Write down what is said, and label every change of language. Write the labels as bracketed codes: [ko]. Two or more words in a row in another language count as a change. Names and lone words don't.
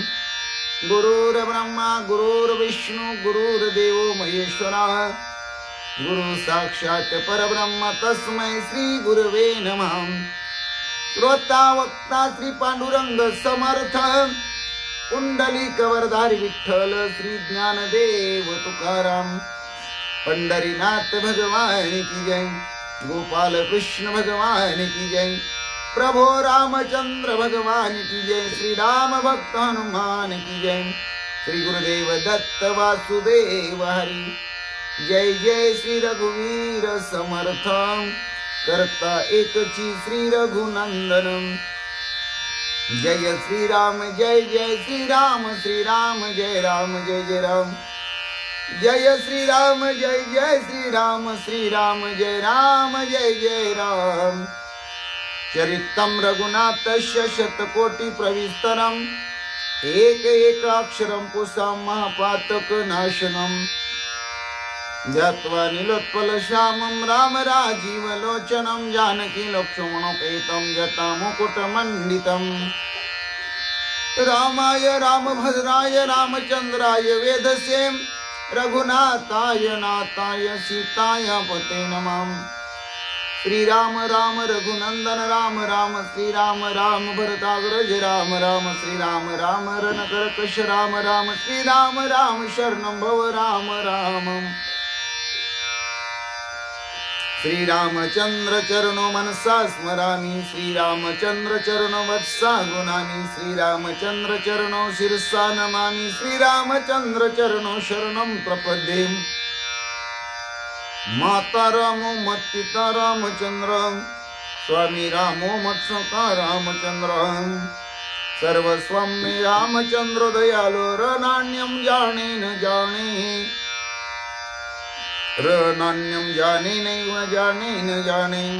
[sa] गुरुर्ब्रह्मा गुरुर्विष्णु गुरुर्देवो महेश्वरः, गुरु साक्षात् परब्रह्म तस्मै श्री गुरवे नमः। [mr] श्रोता वक्ता श्री पांडुरंग समर्थ, कुंडलिक वरधारी विठ्ठल श्री ज्ञानदेव तुकाराम। [hi] पंढरीनाथ भगवान की जय, गोपाल कृष्ण भगवान की जय, प्रभु रामचंद्र भगवान की जय, श्री राम भक्त हनुमान की जय, श्री गुरुदेव दत्त वासुदेव हरि जय जय, श्री रघुवीर समर्थ करता एकची श्री रघुनंदनम, [sa] जय श्री राम जय जय श्री राम, श्री राम जय राम जय जय राम, जय श्री राम जय जय श्री राम, श्री राम जय राम जय जय राम। चरितं रघुनाथस्य शतकोटि प्रविस्तरम, एक एक अक्षरं पुंसां महापातक नाशनम, ध्यात्वा नीलोत्पल श्यामं राम राजीवलोचनं, जानकी लक्ष्मणोपेतं जटामुकुटमण्डितं। रामाय रामभद्राय रामचंद्राय वेधसे, रघुनाथाय नाथाय सीताय पते नमः। श्री राम राम रघुनंदन राम राम, श्री राम राम भरताग्रज राम राम, श्री राम राम रणकर्कश राम राम, श्री राम राम शरणं भव राम राम। श्री रामचंद्र चरणो मनसा स्मरामि, श्री रामचंद्र चरणो वत्सा गुणामि, श्री रामचंद्र चरणो शिरसा नमामि, श्री रामचंद्र चरणो शरणं प्रपद्ये। माता रामो मत पिता रामचंद्र, स्वामी रामो मत सखा रामचंद्र, सर्वस्वं मे रामचंद्र दयालो, रनान्यं जाने न जाने, रनान्यं जाने नैव जाने न जाने।